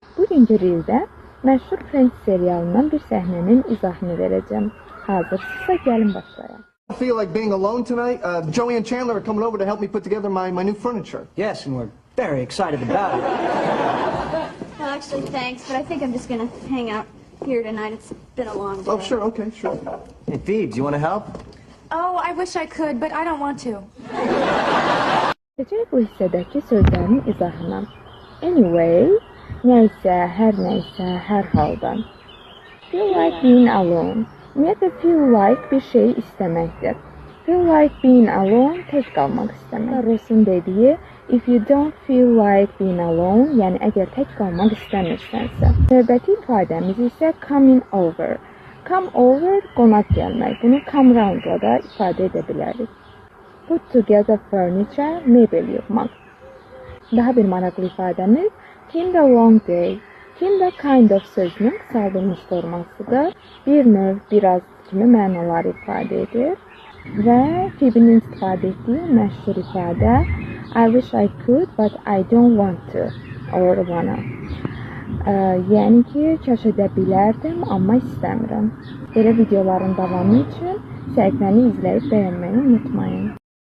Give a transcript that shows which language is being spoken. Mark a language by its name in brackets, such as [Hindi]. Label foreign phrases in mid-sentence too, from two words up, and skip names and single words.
[Azerbaijani] Bugünkü reeldə məşhur Friends serialından bir səhnənin izahını verəcəm. Hazırsınızsa gəlin başlayaq. [English] I feel like being alone tonight. Joey and Chandler are coming over to help me put together my new furniture. Yes, and we're very excited about it. Well, actually, thanks, but I think I'm just gonna hang out here tonight. It's been a long day. Oh, sure, okay, sure. Hey, Phoebe, you want to help? Oh, I wish I could, but I don't want to. [Azerbaijani] Geçək bu hissədəki sözlərin izahına. Anyway, nəysə, hər halda. [English] Feel like being alone. Ümumiyyətlə, feel like [Azerbaijani] bir şeyi istəməkdir. [English] Feel like being alone, [Azerbaijani] tək qalmaq istəmək. Ross'un dediyi, [English] if you don't feel like being alone, [Azerbaijani] yəni əgər tək qalmaq istəmirsənsə. Növbəti ifadəmiz isə [English] coming over. Come over, [Azerbaijani] qonaq gəlmək. Bunu [English] come roundla [Azerbaijani] da ifadə edə bilərik. [English] Put together furniture, [Azerbaijani] mebel yığmaq. Daha bir maraqlı ifadəmiz, [English] kind of long day. Kind of kind of [Azerbaijani] sözünün qısaldılmış formasıdır. Bir növ, biraz kimi mənaları ifadə edir. Və Phoebe'nin istifadə etdiyi məşhur ifadə [English] I wish I could, but I don't want to or wanna. [Azerbaijani] Yəni ki, kaş edə bilərdim, amma istəmirəm. Belə videoların davamı üçün səhifəni izləyib bəyənməyi unutmayın.